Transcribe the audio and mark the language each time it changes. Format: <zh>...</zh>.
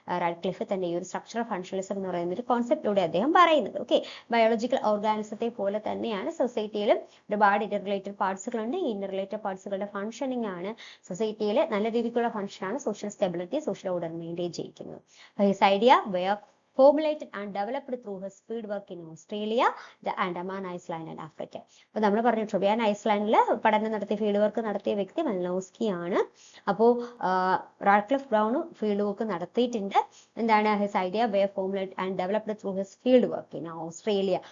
<ml>Radcliffe തന്റെ ഈ ഒരു സ്ട്രക്ചറൽ ഫങ്ഷണലിസം എന്ന് പറയുന്ന ഒരു കോൺസെപ്റ്റിലൂടെ അദ്ദേഹം പറയുന്നത്. ഓക്കെ, ബയോളജിക്കൽ ഓർഗാനിസത്തെ പോലെ തന്നെയാണ് സൊസൈറ്റിയിലും ഒരുപാട് ഇന്റർറിലേറ്റഡ് പാർട്സുകളുണ്ട്. ഈ ഇന്റർറിലേറ്റഡ് പാർട്സുകളുടെ ഫങ്ഷനിങ് ആണ് സൊസൈറ്റിയിൽ നല്ല രീതിക്കുള്ള ഫങ്ഷനാണ് social stability, social order maintain ചെയ്യിക്കുന്നത്.</ml> <en>His idea were formulated and developed through his field work in Australia, the Andaman Island and Africa.</en> <ml>അപ്പോൾ നമ്മൾ പറഞ്ഞു ട്രിബിയൻ ഐസ്ലാൻഡിൽ പഠനം നടത്തിയ, ഫീൽഡ് വർക്ക് നടത്തിയ വ്യക്തി മൽനോസ്കി ആണ്. അപ്പോൾ റാഡ്ക്ലിഫ് ബ്രൗൺ ഫീൽഡ് വർക്ക് നടത്തിയിട്ടുണ്ട്. എന്താണ്?</ml> <en>His idea were formulated and developed through his field work in Australia.</en>